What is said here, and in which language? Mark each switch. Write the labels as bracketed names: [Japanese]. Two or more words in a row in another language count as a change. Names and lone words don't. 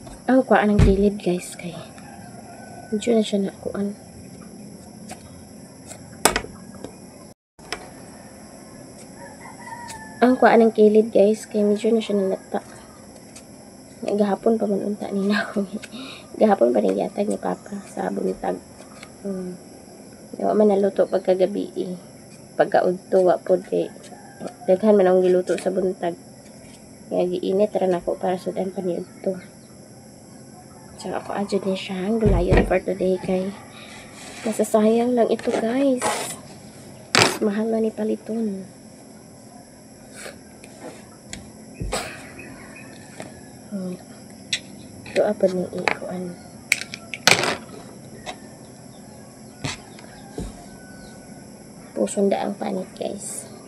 [Cebuano] Ang kuhaan ng gilid guys kay medyo na siya nakuan. Ang kuhaan ng kilid guys kay medyo na siya nalata. Gahapon pa man unta ni nako. Gahapon pa ni yatag ni Papa sa buntag. Wa man naluto pagkagabi eh. Pagkaudto wa pod kay daghan man ang giluto sa buntag. Kaya giinit ra nako para sudan pa ni udto. So ako adjud ni siya ang gulayon [English] for today [Cebuano] kay [Filipino] masasayang lang ito [Cebuano] guys. Mas mahal na ni paliton. Ito apa ni ikuan. Pusong daang panit guys.